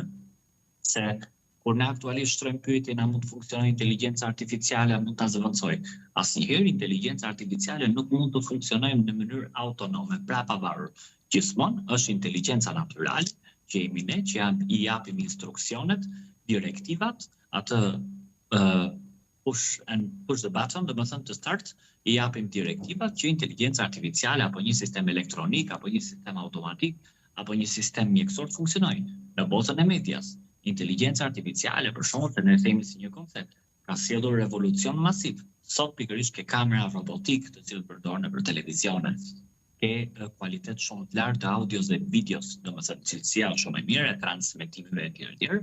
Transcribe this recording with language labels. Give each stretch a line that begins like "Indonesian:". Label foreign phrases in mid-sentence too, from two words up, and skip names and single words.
Albanian: Se kur ne aktualisht shtrojmë pyetjen a mund të funksionojë inteligjenca artificiale, a mund ta zëvendësoj. Asnjëherë inteligjenca artificiale nuk mund të funksionojë në mënyrë autonome, pra pavarur. Gjithmonë është inteligjenca natyrale që jemi ne, që i japim instruksionet, direktivat, atë
English: push the button,
Albanian: do të thënë të start, i japim direktivat që inteligjenca artificiale apo një sistem elektronik apo një sistem automatik apo një sistem mjekësor të funksionojë. Në botën e medias, inteligjenca artificiale, për shembull, që ne themi si një koncept, ka sjellur revolucion masiv. Sot pikërisht ke kamera robotik, të cilët përdoren për televizione, ke kualitet shumë të lartë të audios dhe videos, domethënë cilësia është shumë e mirë e transmetimeve etj.